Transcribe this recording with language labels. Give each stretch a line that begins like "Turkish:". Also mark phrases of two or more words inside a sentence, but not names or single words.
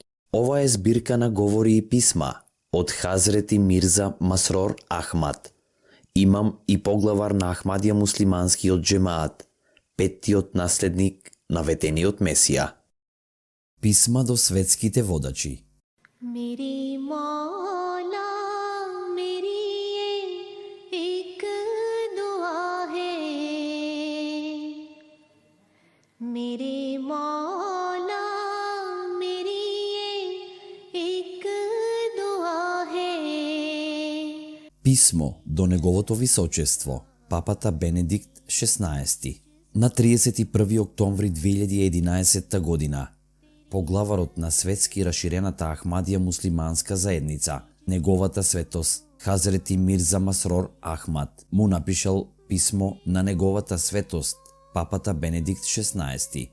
Macedonian: Ова е збирка на говори и писма од Хазрети Мирза Масрор Ахмад, имам и поглавар на Ахмадија муслиманскиот джемаат, петтиот наследник на ветениот Месија. Писма до светските водачи.
Urdu: मेरी मौला मेरी ये एक दुआ है, मेरे मौला मेरी ये एक दुआ है.
Macedonian: Писмо до неговото височество, папата Бенедикт XVI, на 31 октомври 2011 година. Поглаварот на светски раширената Ахмадија муслиманска заедница, неговата светост Хазрети Мирза Масрор Ахмад, му напишал писмо на неговата светост папата Бенедикт XVI.